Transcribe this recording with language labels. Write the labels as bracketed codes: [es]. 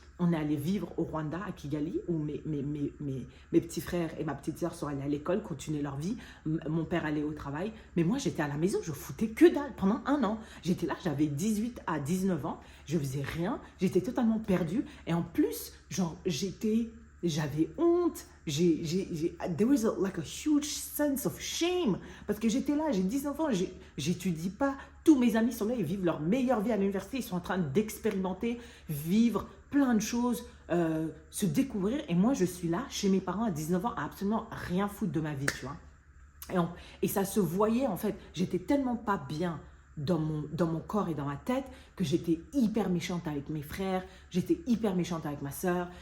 [fr] On est allé vivre au Rwanda, à Kigali, où mes petits frères et ma petite sœur sont allés à l'école, continuer leur vie. Mon père allait au travail. Mais moi, j'étais à la maison, je foutais que dalle pendant un an. J'étais là, j'avais 18 à 19 ans. Je faisais rien. J'étais totalement perdue. Et en plus, genre, j'avais honte. [en] There was like a huge sense of shame. [fr] Parce que j'étais là, j'ai 19 ans, j'étudie pas. Tous mes amis sont là, ils vivent leur meilleure vie à l'université. Ils sont en train d'expérimenter, vivre plein de choses, se découvrir. Et moi, je suis là, chez mes parents à 19 ans, à absolument rien foutre de ma vie, tu vois. Et ça se voyait, en fait. J'étais tellement pas bien dans mon corps et dans ma tête que j'étais hyper méchante avec mes frères, j'étais hyper méchante avec ma sœur.